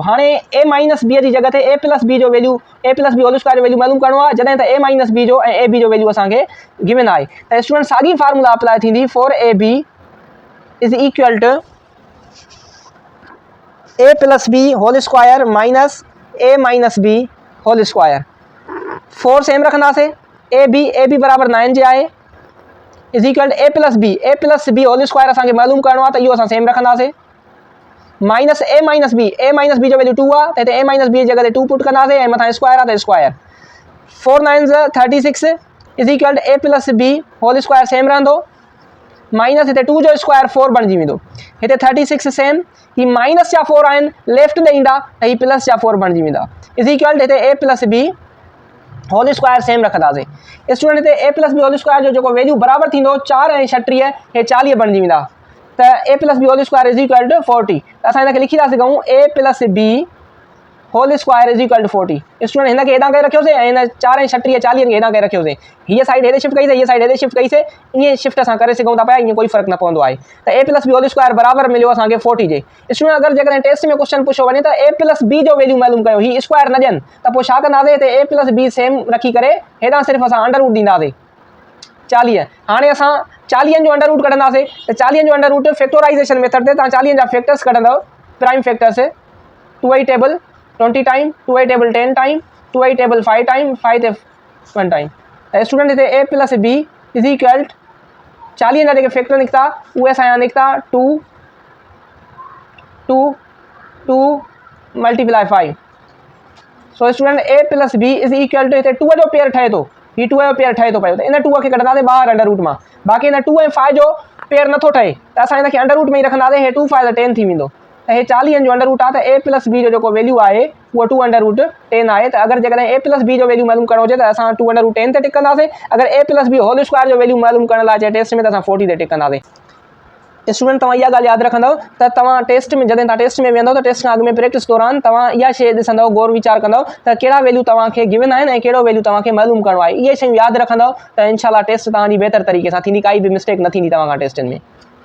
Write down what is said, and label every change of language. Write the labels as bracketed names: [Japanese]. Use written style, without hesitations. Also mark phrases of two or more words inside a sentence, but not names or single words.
[Sindhi] हाणे [English] a minus b [Sindhi] जी जगह ते [English] a plus b [Sindhi] जो वैल्यू [English] a plus b whole square [Sindhi] जो वैल्यू मालूम करणो आहे जॾहिं त [English] a minus b [Sindhi] जो ऐं [English] a b [Sindhi] जो वैल्यू असांखे गिवन आहे। त स्टूडेंट साॻी फार्मूला अप्लाई थींदी [English] for a b is equal to a plus b whole square minus a minus b whole square. [Sindhi] 4 सेम रखंदासीं [English] a b [Sindhi] बराबर 9 जे आहे [English] is equal a plus b whole square [Sindhi] असांखे मालूम करणो आहे त इहो असां सेम रखंदासीं [English] minus a minus b [Sindhi] जो वैल्यू 2 आहे त हिते [English] a minus b [Sindhi] जी जगह ते 2 पुट कंदासीं ऐं मथां स्क्वायर आहे त स्क्वायर 4 9 36 [English] is equal a plus b whole square [Sindhi] सेम रहंदो माइनस हिते 2 जो स्क्वायर 4 बणिजी वेंदो हिते 36 सेम ही माइनस जा 4 आहिनि लेफ्ट ॾे ईंदा त ही प्लस जा 4 बणिजी वेंदा [English] is equal a plus b whole square [Sindhi] सेम रखंदासीं। स्टूडेंट हिते [English] a plus b whole square [Sindhi] जो जेको वैल्यू बराबर थींदो 4 ऐं 36 हे 40 बणिजी वेंदा त [English] a plus b whole square is equal to [Sindhi] 40 त असां हिनखे लिखी था सघूं [English] a plus b whole square is equal to [Sindhi] 40। स्टूडेंट हिनखे हेॾां करे रखियोसीं ऐं हिन 4 ऐं 36 40 खे हेॾां करे रखियोसीं हीअ साइड हेॾे शिफ्ट कईसीं हीअ साइड हेॾे शिफ्ट कईसीं ईअं शिफ्ट असां करे सघूं था पिया ईअं कोई फ़र्क़ु न पवंदो आहे त [English] a plus b whole square [Sindhi] बराबर मिलियो असांखे 40 जे। स्टूडेंट अगरि जेकॾहिं टेस्ट में क्वेश्चन पुछो वञे त [English] a plus b [Sindhi] जो वैल्यू मालूम कयो ही स्क्वायर न ॾियनि त पोइ छा कंदासीं हिते [English] a plus b [Sindhi] सेम रखी करे हेॾां सिर्फ़ु असां [English] under root [Sindhi] ॾींदासीं 40। हाणे असां 40 जो [English] under root [Sindhi] कढंदासीं त 40 जो [English] under root factorization method [Sindhi] ते तव्हां 40 जा फैक्टर्स कढंदव [English] prime factors [Sindhi] 2i टेबल 20 टाइम 2i टेबल 10 टाइम 2i टेबल 5 टाइम 5 ते 1 टाइम त स्टूडेंट हिते [English] a plus b is equal [Sindhi] 40 जा जेके फैक्टर निकिता उहे असांजा निकिता 2 2 2 मल्टीप्लाई 5 सो स्टूडेंट [English] a plus b is equal to [Sindhi] हिते 2 जो पेयर ठहे थो ही 2 जो पेयर ठहे थो पियो त इन 2 खे कढंदासीं ॿाहिरि [English] under root [Sindhi] मां बाक़ी हिन 2 ऐं 5 जो पेयर नथो ठहे त असां हिनखे [English] under root [Sindhi] में ई रखंदासीं हे 2 5 10 थी वेंदो त हे 40 जो [English] under root [Sindhi] आहे त [English] a plus b [Sindhi] जो जेको वैल्यू आहे उहो 2 [English] under root [Sindhi] 10 आहे। त अगरि जेकॾहिं [English] a plus b [Sindhi] जो वैल्यू मालूम करणो हुजे त असां 2 [English] under root [Sindhi] 10 ते टिक कंदासीं अगरि [English] a plus b whole square [Sindhi] जो वैल्यू मालूम करण लाइ अचे टेस्ट में त असां 40 ते टिक कंदासीं। स्टूडेंट तव्हां इहा ॻाल्हि यादि रखंदव त तव्हां टेस्ट में जॾहिं तव्हां टेस्ट में वेंदव त टेस्ट खां अॻु में प्रैक्टिस दौरान तव्हां इहा शइ ॾिसंदव गौर वीचार कंदव त कहिड़ा वैल्यू तव्हांखे गिवन आहिनि ऐं कहिड़ो वैल्यू तव्हांखे मालूम करणो आहे इहे शयूं यादि रखंदव त इनशाला टेस्ट तव्हांजी बहितर तरीक़े सां थींदी काई बि मिस्टेक न थींदी तव्हां खां टेस्टनि में।